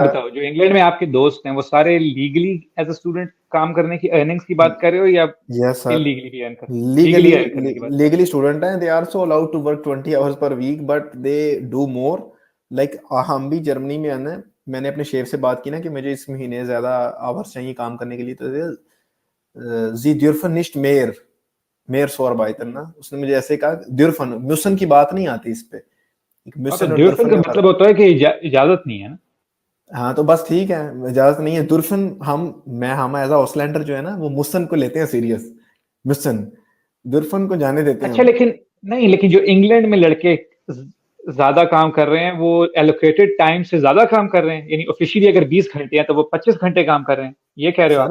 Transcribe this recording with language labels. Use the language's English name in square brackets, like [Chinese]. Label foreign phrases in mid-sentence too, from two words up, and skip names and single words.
[Hindi] बताओ, जो इंग्लैंड में आपके दोस्त हैं, वो सारे लीगली [English] as a student [Hindi] काम करने की अर्निंग्स की बात कर रहे हो, या यस सर। इलीगली भी अर्न कर, लीगली लीगली अर्न करने की बात कर रहे लीगली स्टूडेंट हैं, [English] they are so allowed to work 20 hours per week, but they do more. [Hindi] लाइक हम भी जर्मनी में आना, मैंने अपने शेफ से बात की ना कि मुझे इस महीने ज्यादा आवर्स चाहिए काम करने के लिए, तो जी [German] dürfen nicht mehr so arbeiten [Hindi] ना, उसने मुझे ऐसे कहा, [German] dürfen müssen की बात नहीं आती इस पे, एक [Hindi] हो। हाँ, तो [German] müssen और ड्यूरफन dürfen [Hindi] का का मतलब फर्क। होता है कि इजाजत नहीं है ना। हाँ तो बस ठीक है, इजाजत नहीं है दुर्फन। हम एज ऑसलैंडर जो है ना, वो मुसन को लेते हैं सीरियस, मुसन, दुर्फन को जाने देते हैं अच्छा, हम। लेकिन नहीं, लेकिन जो इंग्लैंड में लड़के ज्यादा काम कर रहे हैं, वो एलोकेटेड टाइम से ज्यादा काम कर रहे हैं, यानी ऑफिशियली अगर 20 घंटे हैं, तो वो 25 घंटे काम कर रहे हैं, ये कह रहे हो आप?